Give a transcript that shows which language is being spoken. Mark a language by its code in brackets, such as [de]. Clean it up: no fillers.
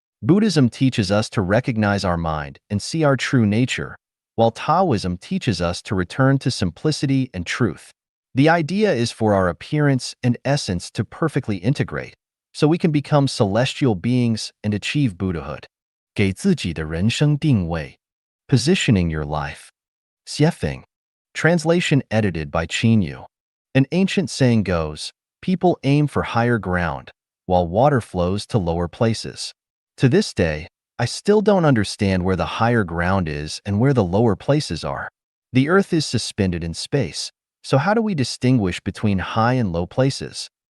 [en] Buddhism teaches us to recognize our mind and see our true nature, while Taoism teaches us to return to simplicity and truth. The idea is for our appearance and essence to perfectly integrate, so we can become celestial beings and achieve Buddhahood. [zh] 给自己的人生定位 [en] Positioning your life. Xiefeng. Translation edited by Qin Yu. An ancient saying goes, people aim for higher ground, while water flows to lower places. To this day, I still don't understand where the higher ground is and where the lower places are. The earth is suspended in space, so how do we distinguish between high and low places?